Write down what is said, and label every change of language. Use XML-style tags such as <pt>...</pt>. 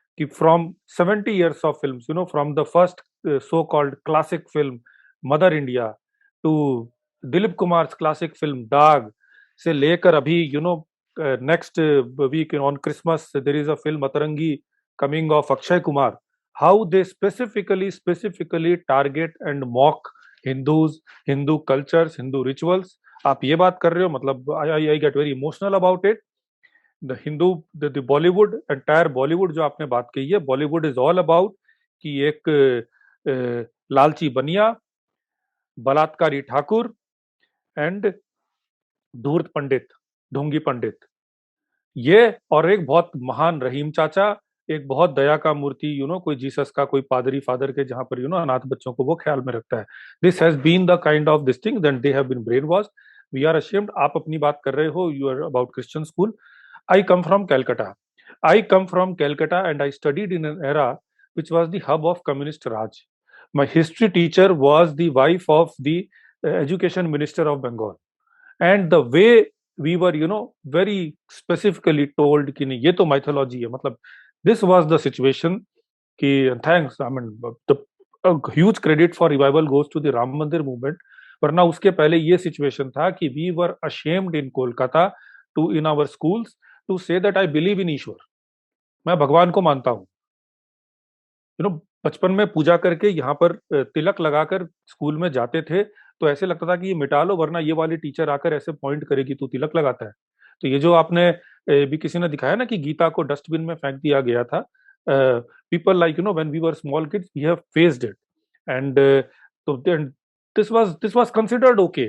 <en>From 70 years of films, from the first so-called classic film Mother India to Dilip Kumar's classic film Daag,</en> <hi>से लेकर</hi> <en>अभी next week on Christmas there is a film Atarangi coming of Akshay Kumar. How they specifically target and mock Hindus, Hindu cultures, Hindu rituals.</en> <hi>आप ये बात कर रहे हो, मतलब</hi> <en>I get very emotional about it. The Bollywood, entire Bollywood</en> <hi>जो आपने बात कही है,</hi> <en>Bollywood is all about</en> <hi>कि एक लालची बनिया, बलात्कारी ठाकुर एंड धूर्त पंडित, ढोंगी पंडित, ये, और एक बहुत महान रहीम चाचा, एक बहुत दया का मूर्ति, कोई जीसस का, कोई पादरी फादर के, जहां पर अनाथ बच्चों को वो ख्याल में रखता है।</hi> <en>This has been the kind of this thing, then they have been brainwash. We are ashamed.</en> <hi>आप अपनी बात कर रहे हो,</hi> <en>You are about Christian school. I come from Calcutta. I come from Calcutta and I studied in an era which was the hub of communist Raj. My history teacher was the wife of the education minister of Bengal. And the way we were, very specifically told</en> <hi>कि नहीं ये तो</hi> <en>mythology है, मतलब this was the situation कि thanks, I mean, the a huge credit for revival goes to the Ram Mandir movement.</en> <hi>वरना उसके पहले ये</hi> <en>situation था कि we were ashamed in Kolkata to in our schools to say that I believe in ईश्वर,</en> <hi>मैं भगवान को मानता हूँ। बचपन में पूजा करके यहाँ पर तिलक लगाकर स्कूल में जाते थे, तो ऐसे लगता था कि ये मिटा लो, वरना ये वाली टीचर आकर ऐसे पॉइंट करेगी तू तिलक लगाता है। तो ये जो आपने भी किसी ने दिखाया ना कि गीता को डस्टबिन में फेंक दिया गया था,</hi> <en>People like when we were small kids we have faced it, and तो this was considered okay.</en>